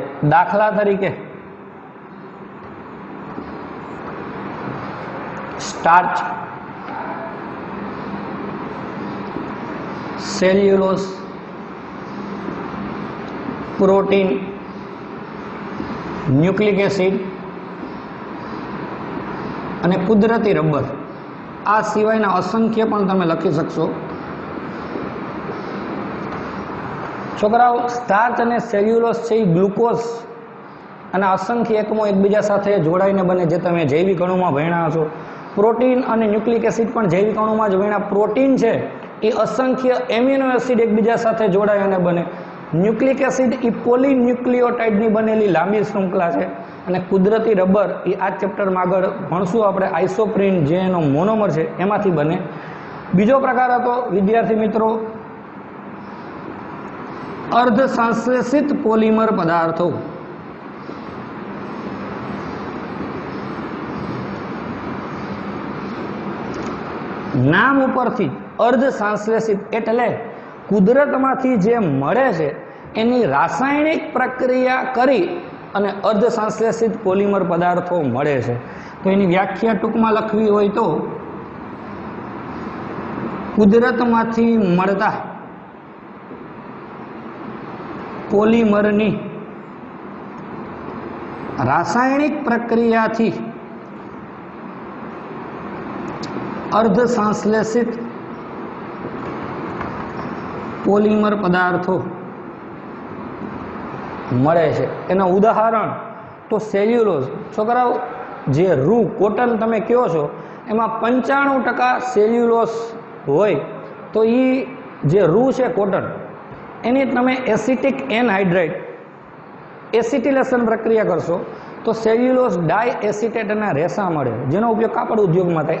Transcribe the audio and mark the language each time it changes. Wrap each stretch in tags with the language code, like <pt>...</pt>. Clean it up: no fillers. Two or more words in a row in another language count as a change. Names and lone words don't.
<gu>દાખલા તરીકે</gu> <en>starch, cellulose, protein, nucleic acid</en> <gu>અને કુદરતી રબર। આ સિવાયના અસંખ્ય પણ તમે લખી શકશો। છોકરાઓ સ્ટાર્ચ અને સેલ્યુલોઝ છે એ ગ્લુકોઝ અને અસંખ્ય એકમો એકબીજા સાથે જોડાઈને બને, જે તમે જૈવિક અણુમાં ભણ્યા હશો। પ્રોટીન અને</gu> <en>nucleic acid</en> <gu>પણ જૈવિક અણુમાં જ ભણ્યા। પ્રોટીન છે એ અસંખ્ય</gu> <en>amino acid</en> <gu>એકબીજા સાથે જોડાય અને બને।</gu> <en>nucleic acid</en> <gu>એ પોલીન્યુક્લિયોટાઇડની બનેલી લાંબી શૃંખલા છે અને કુદરતી રબર એ આ ચેપ્ટરમાં આગળ ભણશું આપણે આઇસોપ્રીન જે એનો મોનોમર છે એમાંથી બને। બીજો પ્રકાર હતો વિદ્યાર્થી મિત્રો અર્ધ સંશ્લેષિત પોલીમર પદાર્થો। નામ ઉપરથી અર્ધ સંશ્લેષિત એટલે કુદરતમાંથી જે મળે છે એની રાસાયણિક પ્રક્રિયા કરી અને અર્ધ સંશ્લેષિત પોલીમર પદાર્થો મળે છે। તો એની વ્યાખ્યા ટૂંકમાં લખવી હોય તો કુદરતમાંથી મળતા પોલીમરની રાસાયણિક પ્રક્રિયા થી અર્ધ સંશ્લેષિત પોલીમર પદાર્થો મળે છે। એના ઉદાહરણ તો સેલ્યુલોઝ। છોકરાઓ જે રૂ કોટન તમે કહો છો એમાં 95% સેલ્યુલોઝ હોય, તો ઈ જે રૂ છે કોટન એની તમે</gu> <en>acetic anhydrate acetylation</en> <gu>પ્રક્રિયા કરશો તો</gu> <en>cellulose diacetate-na</en> <gu>રેસા મળે, જેનો ઉપયોગ કાપડ ઉદ્યોગ में થાય।</gu>